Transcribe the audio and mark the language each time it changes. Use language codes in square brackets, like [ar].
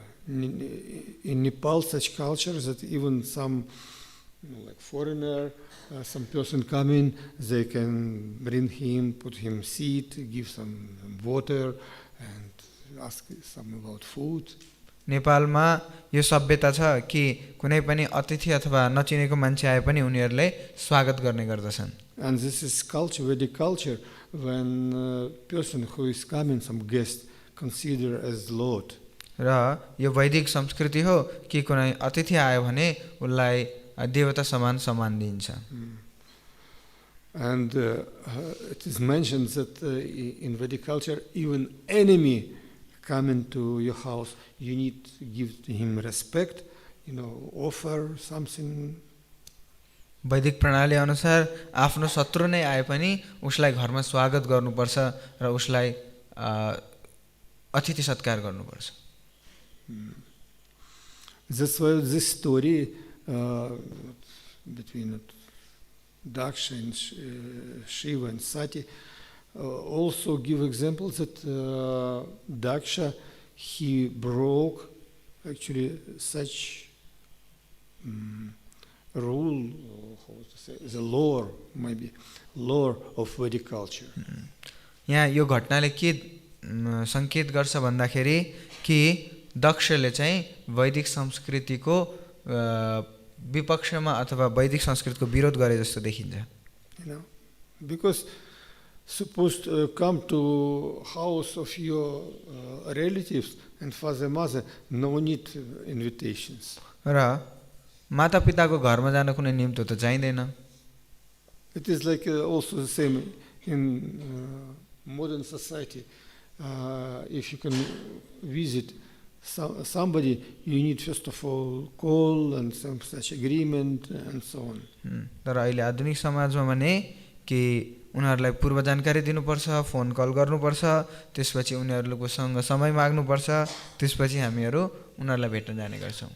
[en] In Nepal, such cultures that even some like foreigner, some person come in, they can bring him, put him seat, give some water, and ask some about food. [ne] नेपालमा यो सभ्यता छ कि कुनै पनि अतिथि अथवा नचिनेको मान्छे आए पनि उनीहरूले स्वागत गर्ने गर्दछन्। [en] And this is culture, Vedic culture, when person who is coming, some guest, consider as Lord. [ne] र यो वैदिक संस्कृति हो कि कुनै अतिथि आयो भने उसलाई देवता समान सम्मान दिइन्छ। [en] And it is mentioned that in Vedic culture, even enemy coming to your house, you need to give him respect, offer something. [ne] वैदिक प्रणाली अनुसार आफ्नो शत्रु नै आए पनि उसलाई घरमा स्वागत गर्नुपर्छ र उसलाई अतिथि सत्कार गर्नुपर्छ। [en] That's why this story between Daksha and Śiva and Satī also give examples that Daksha, he broke actually such rule, how to say, the lore, maybe lore of Vedic culture. [ne] यहाँ यो घटनाले के संकेत गर्छ भन्दाखेरि कि दक्षले चाहिँ वैदिक संस्कृतिको विपक्षमा अथवा वैदिक संस्कृतिको विरोध गरे जस्तो देखिन्छ। [en] Because supposed to come to house of your relatives and father mother, no need invitations. [ne] र मातापिताको घरमा जान कुनै निम्तो त चाहिँदैन। [en] It is like also the same in modern society. If you can visit somebody, you need first of all call and some such agreement and so on. [ne] तर अहिले आधुनिक समाजमा भने कि उनीहरूलाई पूर्व जानकारी दिनुपर्छ, फोन कल गर्नुपर्छ, त्यसपछि उनीहरूसँग समय माग्नुपर्छ, त्यसपछि हामीहरू उनीहरूलाई भेट्न जाने गर्छौँ।